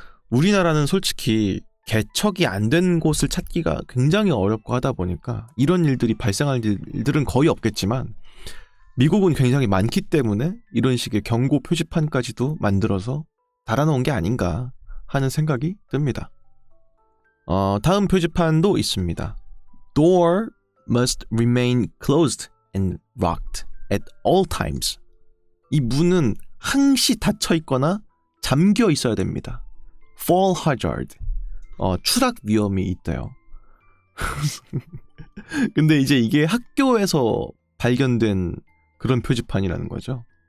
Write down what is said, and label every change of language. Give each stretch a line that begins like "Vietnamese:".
Korean: 우리나라는 솔직히 개척이 안 된 곳을 찾기가 굉장히 어렵고 하다 보니까 이런 일들이 발생할 일들은 거의 없겠지만, 미국은 굉장히 많기 때문에 이런 식의 경고 표지판까지도 만들어서 달아놓은 게 아닌가 하는 생각이 듭니다. 다음 표지판도 있습니다.
English: Door must remain closed and locked at all times.
Korean: 이 문은 항시 닫혀 있거나 잠겨 있어야 됩니다.
English: Fall hazard.
Korean: 추락 위험이 있대요. 근데 이제 이게 학교에서 발견된 그런 표지판이라는 거죠.